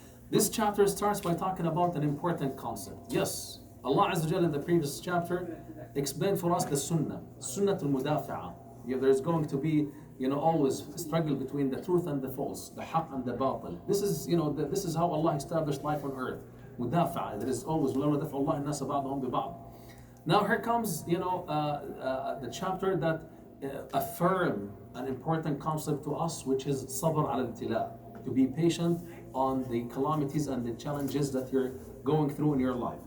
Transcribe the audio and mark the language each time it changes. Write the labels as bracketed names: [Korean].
[English] This chapter starts by talking about an important concept. Yes, Allah Azza wa Jalla in the previous chapter explained for us the Sunnah al-Mudafi'ah. There's going to be always struggle between the truth and the false, the haqq and the batil. This is how Allah established life on earth. Mudafi'ah. There is always [Arabic] وَلَوْ نَدَفْعُ اللَّهِ النَّاسَ بَعْضَهُم بِبَعْضٍ. Now here comes the chapter that affirm an important concept to us, which is sabr al-ibtila, to be patient on the calamities and the challenges that you're going through in your life.